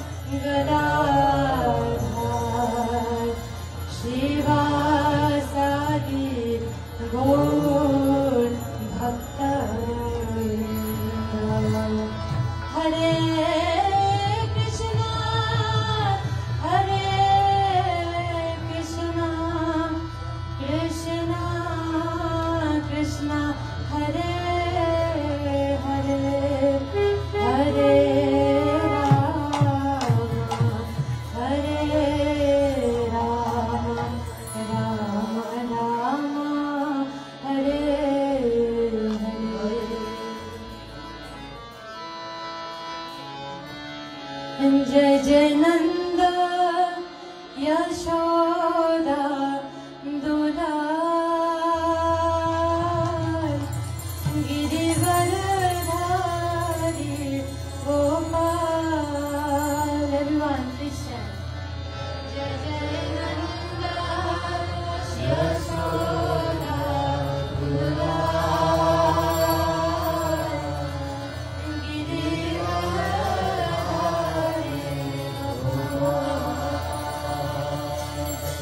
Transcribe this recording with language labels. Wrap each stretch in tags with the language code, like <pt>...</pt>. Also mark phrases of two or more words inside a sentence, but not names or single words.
<sa>Gadadhar, Shivasadi Gaur Bhakta Hare Krishna, Hare Krishna, Krishna Krishna, Hare Hare, Hare Rama, Hare Rama, Rama Rama, Hare Hare।</sa> <hi>जय जय नंद यशोदा दुलार, गिरिवरधारी गोपाल।</hi> <en>Everyone, please chant.</en> <hi>जय जय नंद यशोदा दुलार, गिरिवरधारी गोपाल।</hi>